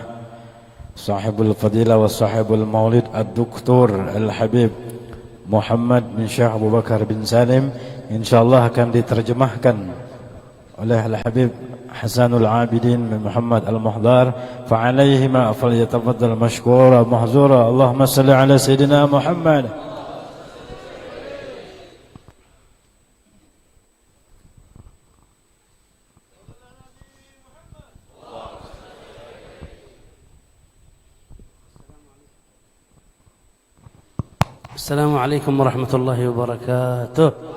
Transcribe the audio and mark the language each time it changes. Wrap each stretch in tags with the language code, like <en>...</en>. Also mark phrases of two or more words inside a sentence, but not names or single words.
<ar>صاحب الفضيلة وصاحب المولد</ar> <id>Ad-Doktor Al-Habib Muhammad bin Syekh Abu Bakar bin Salim, insyaallah akan diterjemahkan oleh Al-Habib Hasanul Abidin bin Muhammad Al-Muhdar.</id> <ar>فعليهما فليتفضل مشكورا معذورا. اللهم صل على سيدنا محمد. السلام عليكم ورحمة الله وبركاته.</ar>